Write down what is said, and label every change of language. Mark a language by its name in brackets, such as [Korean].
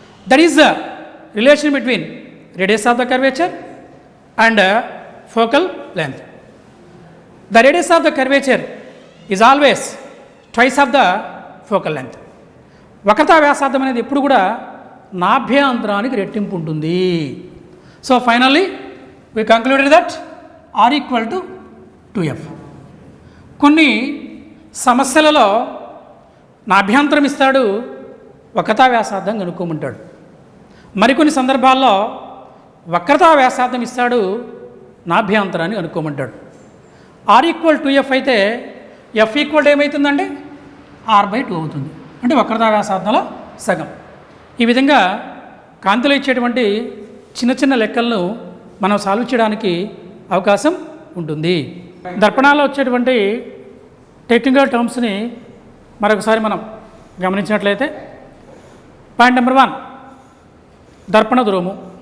[English] That is the relation between radius of the curvature and focal length. The radius of the curvature is always twice of the focal length. [Telugu] వక్రతా వ్యాసార్థం అనేది ఎప్పుడు కూడా నాభ్యాంతరానికి రెట్టింపు ఉంటుంది. [English] So finally we concluded that R equal to 2F. [Telugu] కొన్ని సమస్యలలో నాభ్యంతరం ఇస్తాడు, వక్రతా వ్యాసార్థం కనుక్కోమంటాడు. మరికొన్ని సందర్భాల్లో వక్రతా వ్యాసార్థం ఇస్తాడు, నాభ్యంతరాన్ని కనుక్కోమంటాడు. [English] R equal 2F [Telugu] అయితే [English] F equal [Telugu] ఏమవుతుందండి? R/2 అవుతుంది. అంటే వక్రతా వ్యాసార్థంలో సగం. ఈ విధంగా కాంతిలో ఇచ్చేటువంటి చిన్న చిన్న లెక్కలను మనం సాల్వ్ చేయడానికి అవకాశం ఉంటుంది. దర్పణాల్లో వచ్చేటువంటి టెక్నికల్ టర్మ్స్ని మరొకసారి మనం గమనించినట్లయితే, పాయింట్ నెంబర్ 1, దర్పణ ధ్రువము.